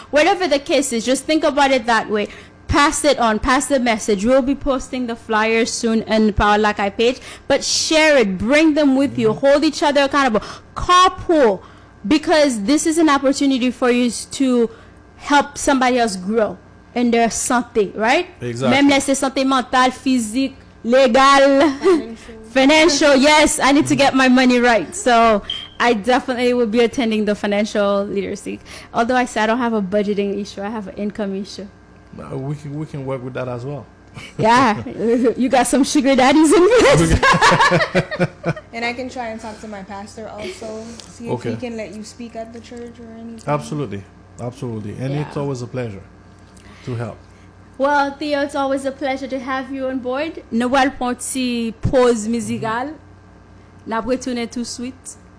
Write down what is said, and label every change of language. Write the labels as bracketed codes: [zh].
[en] Whatever the case is, just think about it that way. Pass it on, pass the message. We'll be posting the flyers soon on the Power Lakai page, but share it, bring them with you, hold each other accountable, carpool, because this is an opportunity for you to help somebody else grow in their santé, right? Exactly. [fr] Même laisser santé mentale, physique, legal, financial. [en] Yes, I need to get my money right. So I definitely will be attending the financial literacy. Although I say I don't have a budgeting issue, I have an income issue. We can work with that as well. Yeah, you got some sugar daddies in this. And I can try and talk to my pastor also, see if Okay. he can let you speak at the church or anything. Absolutely. And Yeah. it's always a pleasure to help. Well, Theo, it's always a pleasure to have you on board. [fr] Nous allons prendre une petite pause musicale. Nous allons retourner tout de suite.